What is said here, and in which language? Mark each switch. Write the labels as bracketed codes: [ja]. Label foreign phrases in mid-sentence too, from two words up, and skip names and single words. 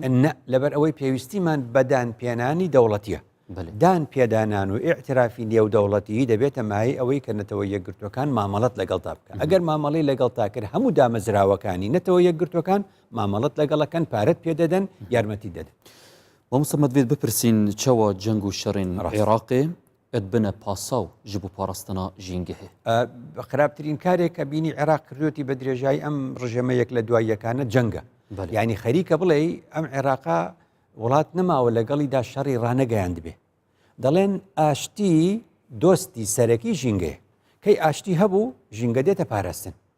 [ckb] نە لەبەر ئەوەی پێویستیمان بەدان پێنانی دەوڵەتیە دان پێدانان و ئاعترافی نێودەوڵەتی دەبێتە مای ئەوەی کە نەتەوە یەکگرتوەکان مامەڵەت لەگەڵ تا بکە ئەگەر مامەڵی لەگەڵ تا کرد هەموو دامەزراوەکانی نەتەوە یەکگرتوەکان مامەڵەت لەگەڵەکەن پارەت پێدەدەن یارمەتی دەدەن [ku] مامۆستا مەدوێت بپرسین چەوە جەنگ و شەڕین عێراقێ ئەت بنە پاساو ji bo parastina ژینگە هەیە [ckb] خراپترین کارێک کە بینی عێراق کردوێتی بە درێژایی ئەم ڕژەمەیەک لە دواییەکانە جەنگە یعنی خەریکە بڵێ ئەم عێراقا وڵات نەماوە لەگەڵیدا شەڕی ڕانەگەیاند بێ دەڵێن ئاشتی دۆستی سەرەکی ژینگەیە کەی ئاشتی هەبوو ژینگە دێتە پاراستن